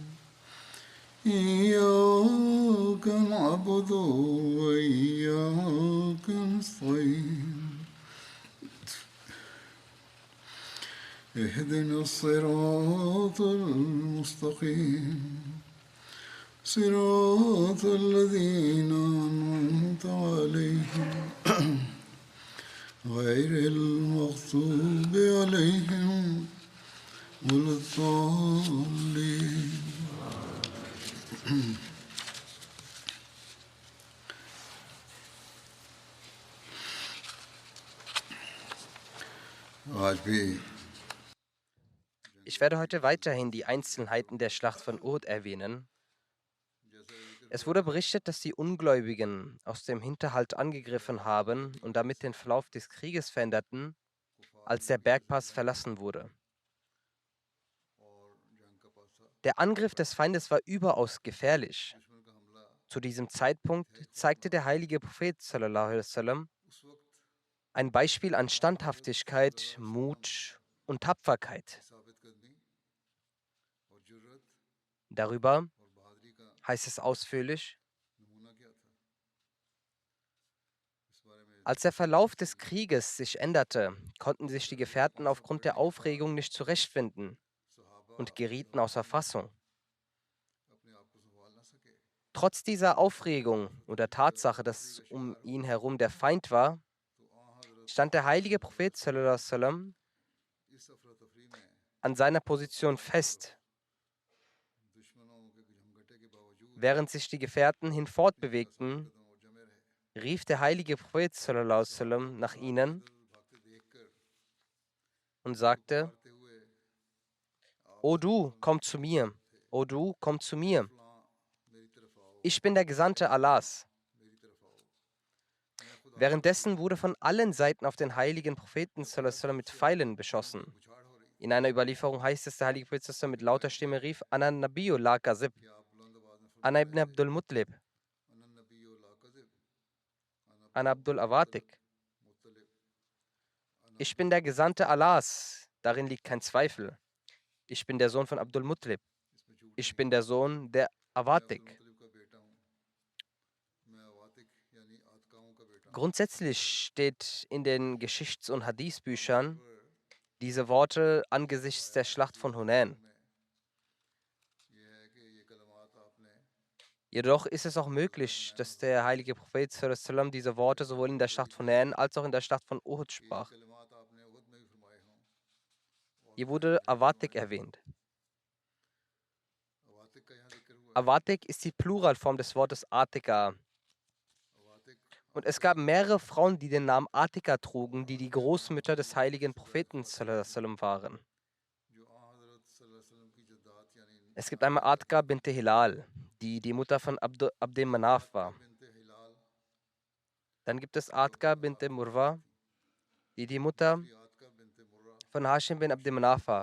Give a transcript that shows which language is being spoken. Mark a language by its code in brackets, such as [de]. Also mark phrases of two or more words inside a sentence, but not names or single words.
[ar] إياك نعبد وإياك نستعين اهدنا الصراط المستقيم صراط الذين أنعمت عليهم غير المغضوب عليهم ولا الضالين [ur] آج بھی [de] Ich werde heute weiterhin die Einzelheiten der Schlacht von Uhud erwähnen. Es wurde berichtet, dass die Ungläubigen aus dem Hinterhalt angegriffen haben und damit den Verlauf des Krieges veränderten, als der Bergpass verlassen wurde. Der Angriff des Feindes war überaus gefährlich. Zu diesem Zeitpunkt zeigte der heilige Prophet [ar] صلى الله عليه وسلم [de] ein Beispiel an Standhaftigkeit, Mut und Tapferkeit. Darüber heißt es ausführlich: Als der Verlauf des Krieges sich änderte, konnten sich die Gefährten aufgrund der Aufregung nicht zurechtfinden und gerieten außer Fassung. Trotz dieser Aufregung und der Tatsache, dass um ihn herum der Feind war, stand der heilige Prophet [ar] صلى الله عليه وسلم [de] an seiner Position fest, während sich die Gefährten hinfortbewegten. Rief der heilige Prophet [ar] صلى الله عليه وسلم [de] nach ihnen und sagte: O du, komm zu mir! O du, komm zu mir! Ich bin der Gesandte Allahs. Währenddessen wurde von allen Seiten auf den heiligen Propheten [ar] صلى الله عليه وسلم [de] mit Pfeilen beschossen. In einer Überlieferung heißt es, der heilige Prophet [ar] صلى الله عليه وسلم [de] mit lauter Stimme rief: [ar] أنا النبي لا كذب، أنا ابن عبد المطلب، أنا عبد العواتك. [de] Ich bin der Gesandte Allahs, darin liegt kein Zweifel. Ich bin der Sohn von Abdul Muttalib. Ich bin der Sohn der Awatik. Grundsätzlich steht in den Geschichts- und Hadith-Büchern diese Worte angesichts der Schlacht von Hunain. Jedoch ist es auch möglich, dass der heilige Prophet [ar] صلى الله عليه وسلم [de] diese Worte sowohl in der Schlacht von Hunain als auch in der Schlacht von Uhud sprach. Hier wurde Awatik erwähnt. Awatik ist die Pluralform des Wortes Atika. Und es gab mehrere Frauen, die den Namen Atika trugen, die die Großmütter des heiligen Propheten [ar] صلى الله عليه وسلم [de] waren. Es gibt einmal Atika bint Hilal, die die Mutter von Abd Manaf war. Dann gibt es Atika bint Murwa, die die Mutter von Hashim bin Abd Manaf war.